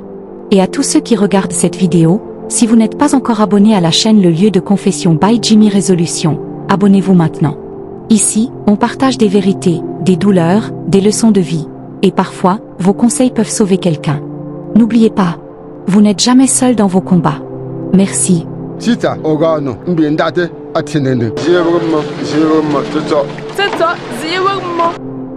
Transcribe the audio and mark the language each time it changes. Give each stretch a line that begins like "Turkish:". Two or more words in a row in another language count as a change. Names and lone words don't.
French: Et à tous ceux qui regardent cette vidéo, si vous n'êtes pas encore abonné à la chaîne Le Lieu de Confession by Jimmy Résolution, abonnez-vous maintenant. Ici, on partage des vérités, des douleurs, des leçons de vie. Et parfois, vos conseils peuvent sauver quelqu'un. N'oubliez pas, vous n'êtes jamais seul dans vos combats. Merci.
Kongo: Sita ogano mbiendate atinene. Ziye mo. Tata, ziye mo.